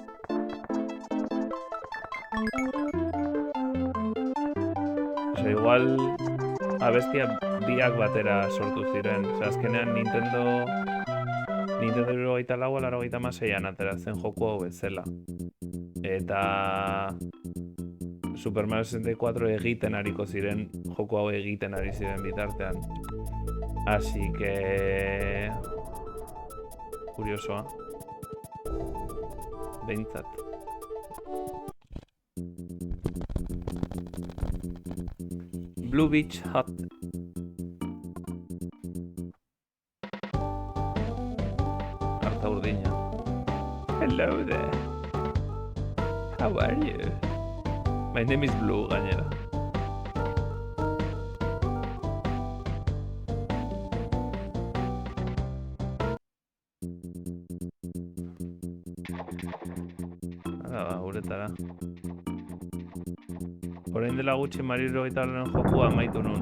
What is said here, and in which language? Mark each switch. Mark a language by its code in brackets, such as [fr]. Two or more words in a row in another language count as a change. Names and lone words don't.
[eu] Osa, igual abestia biak batera sortu ziren. Osa, azkenean Nintendo 64 86an ateratzen joku hau bezala. Eta Super Mario 64 egiten ariko ziren, joko hau egiten ari ziren bitartean. [es] Así que... [eu] Kuriosoa. Behintzat. Blue Beach Hut. Arta urdina. [en] Hello there. How are you? My name is Blue, [eu] gainera. Hala, uretara. Orain dela gutxi Mario 64 jokua amaitu nuen.